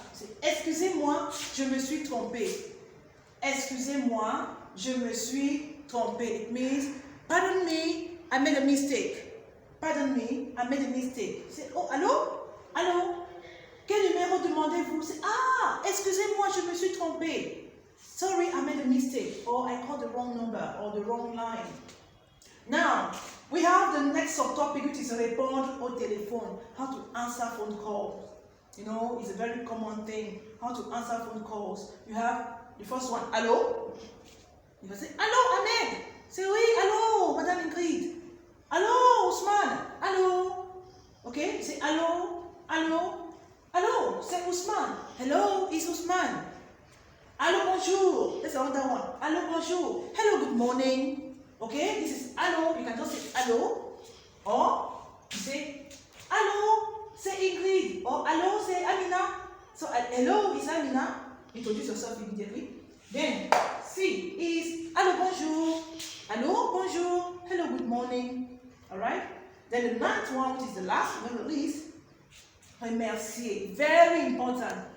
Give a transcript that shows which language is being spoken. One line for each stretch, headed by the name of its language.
French: C'est excusez-moi, je me suis trompé. Excusez-moi, je me suis trompé.
English: It means, pardon me, I made a mistake. Pardon me, I made a mistake.
French: C'est, oh, allô? Allô? Quel numéro demandez-vous? C'est, excusez-moi, je me suis trompé.
English: Sorry, I made a mistake. Or I called the wrong number or the wrong line. Now, we have the next subtopic, which is
French: répondre au téléphone.
English: How to answer phone calls. You know, it's a very common thing. How to answer phone calls. You have the first one,
French: allô?
English: You can say, allô, Ahmed? Say,
French: oui, allô, Madame Ingrid. Allô, Ousmane. Allô?
English: Okay, say,
French: allô, allô, allô, c'est Ousmane.
English: Hello, it's Ousmane.
French: Allô, bonjour.
English: That's another one. Allô, bonjour. Hello, good morning. Okay, this is
French: allô.
English: You can just say allô. Or you say
French: allô, c'est Ingrid.
English: Or
French: allô, c'est Amina.
English: So hello is Amina. Introduce yourself immediately. Then C is
French: allô, bonjour. Allô, bonjour.
English: Hello, good morning. Alright. Then the 9th one, which is the last but not least, remercier. Very important.